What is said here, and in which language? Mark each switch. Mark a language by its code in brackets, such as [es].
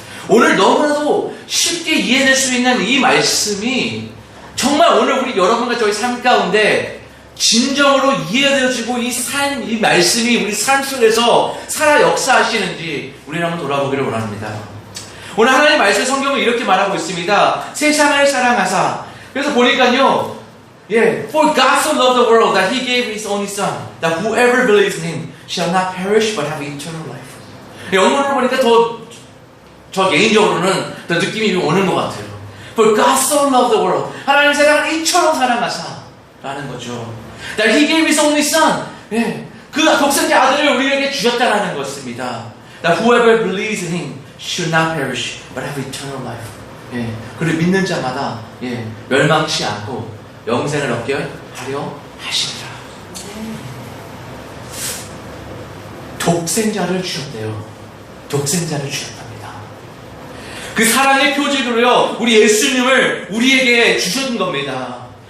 [ko] 오늘 너무나도 쉽게 이해될 수 있는 이 말씀이 정말 오늘 우리 여러분과 저희 삶 가운데 진정으로 이해되어지고 이 말씀이 우리 삶 속에서 살아 역사하시는지 우리는 한번 돌아보기를 원합니다. 오늘 하나님 말씀 성경은 이렇게 말하고 있습니다. 세상을 사랑하사. 그래서 보니까요, [en] For God so loved the world that He gave His only Son, that whoever believes in Him shall not perish but have eternal life. [ko] 영어를 보니까 저 개인적으로는 더 느낌이 오는 것 같아요. [en] For God so loved the world. [ko] 하나님 세상을 이처럼 사랑하사 라는 거죠. [en] That He gave His only Son. [ko] 그 독생자 아들을 우리에게 주셨다라는 것입니다. [en] That whoever believes in Him should not perish but have eternal life. [ko] 그를 믿는 자마다 멸망치 않고 영생을 얻게 하려 하시리라. 독생자를 주셨대요. 독생자를 주셨답니다. 그 사랑의 표징으로요, 우리 예수님을 우리에게 주신 겁니다.